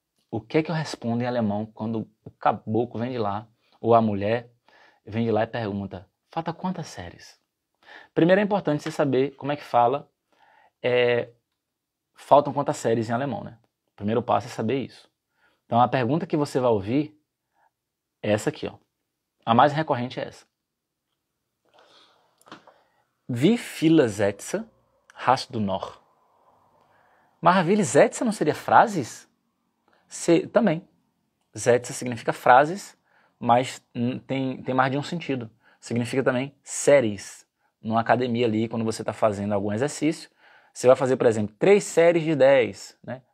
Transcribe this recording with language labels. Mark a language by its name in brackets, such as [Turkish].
[Portuguese] O que é que eu respondo em alemão quando o caboclo vem de lá, ou a mulher vem de lá e pergunta, falta quantas séries? Primeiro é importante você saber como é que fala, faltam quantas séries em alemão, né? O primeiro passo é saber isso. Então a pergunta que você vai ouvir é essa aqui, ó. A mais recorrente é essa. [German] Wie viele Sätze hast du noch? [Portuguese] Maravilha, Sätze não seria frases? Também. Sätze significa frases, mas tem mais de um sentido. Significa também séries. Numa academia ali, quando você está fazendo algum exercício, você vai fazer, por exemplo, 3 séries de 10, né?